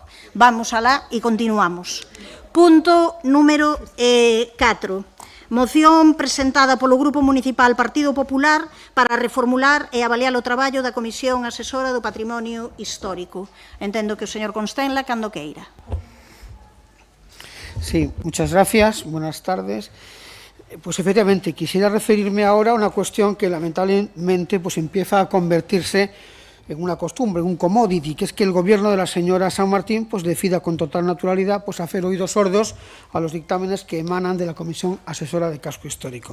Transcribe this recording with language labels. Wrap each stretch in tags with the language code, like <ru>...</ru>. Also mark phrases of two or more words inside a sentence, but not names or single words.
<gl>Vamos alá e continuamos. Punto número 4. Moción presentada polo Grupo Municipal Partido Popular para reformular e avaliar o traballo da Comisión Asesora do Patrimonio Histórico. Entendo que o señor Constenla, cando queira.</gl> <es>Sí, muchas gracias. Buenas tardes. Pues efectivamente, quisiera referirme ahora a una cuestión que lamentablemente pues empieza a convertirse en una costumbre, en un commodity, que es que el gobierno de la señora San Martín pues decida con total naturalidad pues hacer oídos sordos a los dictámenes que emanan de la Comisión Asesora de Casco Histórico.</es>